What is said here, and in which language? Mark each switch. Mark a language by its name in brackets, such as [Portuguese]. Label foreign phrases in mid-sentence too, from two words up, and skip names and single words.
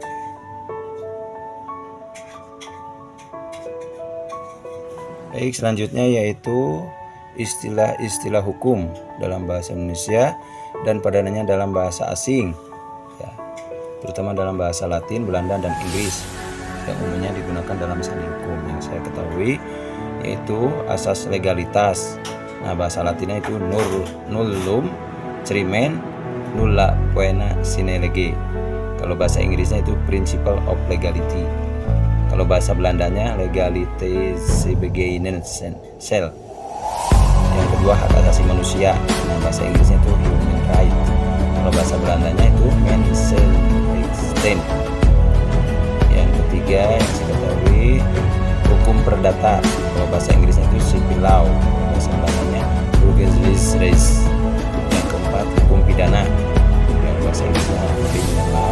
[Indonesian] Baik, selanjutnya yaitu istilah-istilah hukum dalam bahasa Indonesia dan padanannya dalam bahasa asing, ya, terutama dalam bahasa Latin, Belanda, dan Inggris yang umumnya digunakan dalam sandi hukum. Yang saya ketahui yaitu asas legalitas. Nah, bahasa Latinnya itu [Latin] nullum crimen nulla poena sine lege. [Indonesian] Kalau bahasa Inggrisnya itu [English] principle of legality. [Indonesian] Kalau bahasa Belandanya [Dutch] legalite sebegijnensel. [Indonesian] Yang kedua hak asasi manusia. Nah, bahasa Inggrisnya itu [English] human right. [Indonesian] Kalau bahasa Belandanya itu mensenrechten. Yang ketiga yang saya ketahui hukum perdata. Kalau bahasa Inggrisnya itu [English] civil law. [Indonesian] Bahasa Belandanya burgerlijkheid. Yang keempat hukum pidana. Kalau bahasa Inggrisnya [English] criminal law.